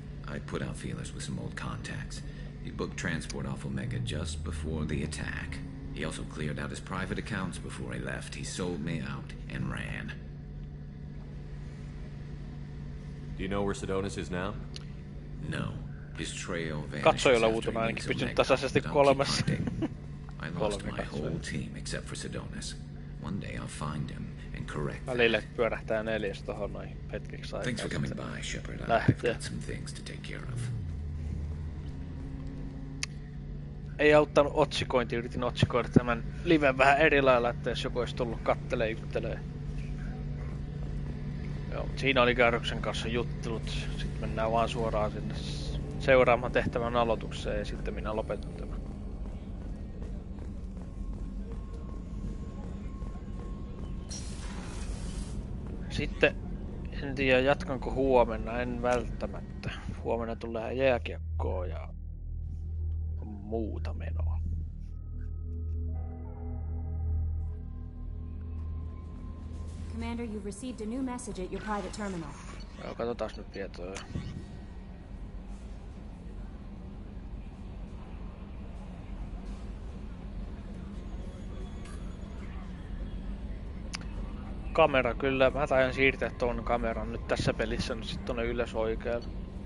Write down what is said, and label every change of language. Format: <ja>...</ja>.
<en>I put out feelers with some old contacts. He booked transport off Omega just before the attack. He also cleared out his private accounts before he left. He sold me out and ran. Do you know where Sidonis is now? No. His trail vanished.</en> <fi>Katsojilla uutuna ainakin pysynyt tasaisesti 3.</fi> <en>I lost my whole team except for Sidonis. One day I'll find him and correct that.</en> <fi>Välillä pyörähtää 4 tohon noin hetkeksi aikaa.</fi> <en>Thanks for coming by, Shepard. I've got some things to take care of.</en> <fi>Ei auttanut otsikointi, yritin otsikoida tämän liven vähän eri lailla, että jos joku olisi tullut kattelee juttelee. Joo, siinä oli Garruksen kanssa juttelut, sitten mennään vaan suoraan sinne seuraamaan tehtävän aloitukseen ja sitten minä lopetan tämän. Sitten en tiedä jatkanko huomenna, en välttämättä. Huomenna tulee jääkiekkoa ja muuta menoa.</fi> <en>Commander, you've received a new message at your private terminal.</en> <fi>Joo, katsotaas nyt tietoja. Kamera kyllä, mä taidan siirtää tuon kameran nyt tässä pelissä nyt sit tonne ylös oikealle.</fi>